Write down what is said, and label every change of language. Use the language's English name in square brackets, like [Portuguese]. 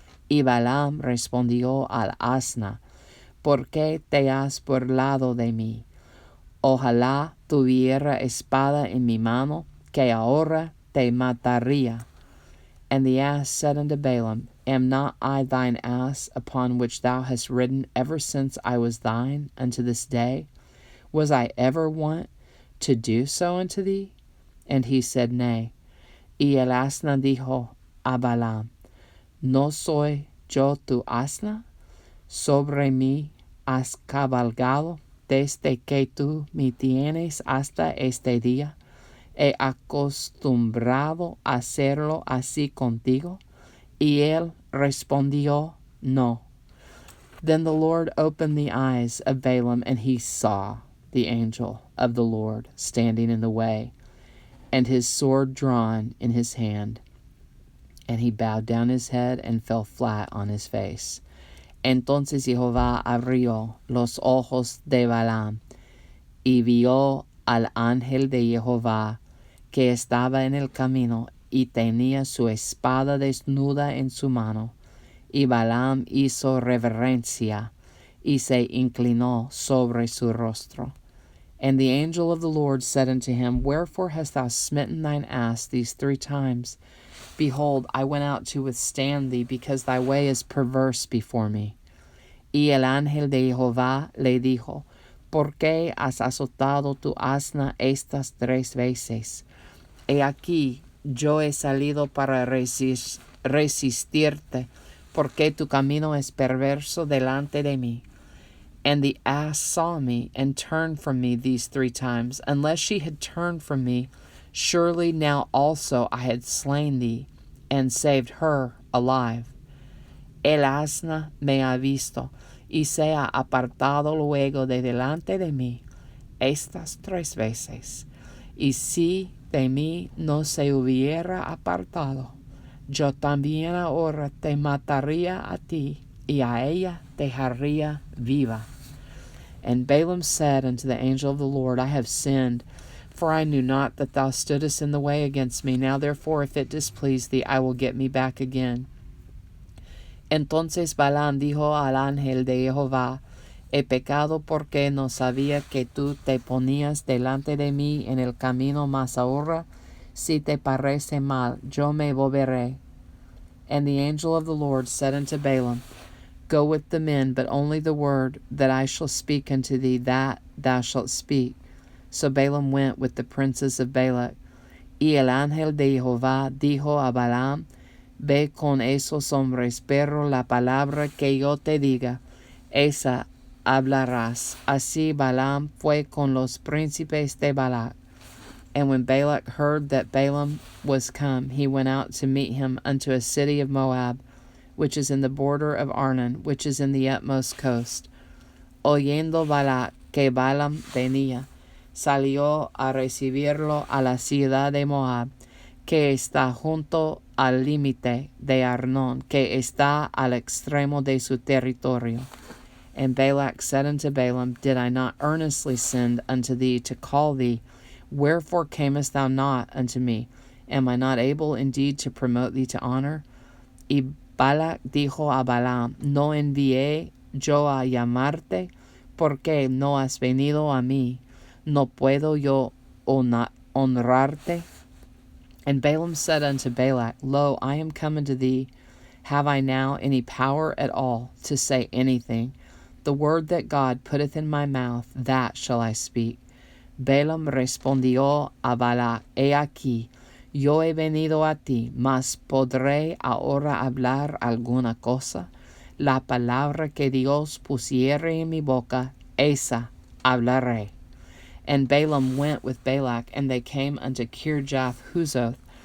[Spanish] Y Balaam respondió al asna, ¿por qué te has burlado de mí? Ojalá tuviera espada en mi mano, que ahora te mataría. [English] And the ass said unto Balaam, am not I thine ass, upon which thou hast ridden ever since I was thine, unto this day? Was I ever wont to do so unto thee? And he said, Nay. [Spanish] Y el asna dijo a Balaam, ¿no soy yo tu asna? Sobre mí has cabalgado desde que tú me tienes hasta este día. ¿He acostumbrado a hacerlo así contigo? Y él respondió, No. [English] Then the Lord opened the eyes of Balaam, and he saw the angel of the Lord standing in the way, and his sword drawn in his hand. And he bowed down his head and fell flat on his face. [Spanish] Entonces Jehová abrió los ojos de Balaam, y vio al ángel de Jehová que estaba en el camino, y tenía su espada desnuda en su mano. Y Balaam hizo reverencia, y se inclinó sobre su rostro. [English] And the angel of the Lord said unto him, Wherefore hast thou smitten thine ass these 3 times? Behold, I went out to withstand thee, because thy way is perverse before me. [Spanish] Y el ángel de Jehová le dijo, ¿por qué has azotado tu asna estas 3 veces? He aquí, yo he salido para resistirte, porque tu camino es perverso delante de mí. [English] And the ass saw me, and turned from me these 3 times. Unless she had turned from me, surely now also I had slain thee, and saved her alive. [Spanish] El asna me ha visto, y se ha apartado luego de delante de mí estas 3 veces. Y si de mí no se hubiera apartado, yo también ahora te mataría a ti, y a ella dejaría viva. [English] And Balaam said unto the angel of the Lord, I have sinned, for I knew not that thou stoodest in the way against me. Now therefore, if it displease thee, I will get me back again. [Spanish] Entonces Balaam dijo al ángel de Jehová, he pecado porque no sabía que tú te ponías delante de mí en el camino, mas ahora, si te parece mal, yo me volveré. [English] And the angel of the Lord said unto Balaam, Go with the men, but only the word that I shall speak unto thee, that thou shalt speak. So Balaam went with the princes of Balak. [Spanish] Y el ángel de Jehová dijo a Balaam, Ve con esos hombres, pero la palabra que yo te diga, esa hablarás. Así Balaam fue con los príncipes de Balak. [English] And when Balak heard that Balaam was come, he went out to meet him unto a city of Moab, which is in the border of Arnon, which is in the utmost coast. [Spanish] Oyendo Balak que Balaam venía, salió a recibirlo a la ciudad de Moab, que está junto al límite de Arnón, que está al extremo de su territorio. [English] And Balak said unto Balaam, Did I not earnestly send unto thee to call thee? Wherefore camest thou not unto me? Am I not able indeed to promote thee to honor? [Spanish] Y Balak dijo a Balaam, ¿no envié yo a llamarte? ¿Por qué no has venido a mí? ¿No puedo yo honrarte? [English] And Balaam said unto Balak, Lo, I am come unto thee. Have I now any power at all to say anything? The word that God putteth in my mouth, that shall I speak. [Spanish] Balaam respondió a Balak, He aquí, yo he venido a ti, mas ¿podré ahora hablar alguna cosa? La palabra que Dios pusiere en mi boca, esa hablaré. [English] And Balaam went with Balak, and they came unto Kirjath-Huzoth.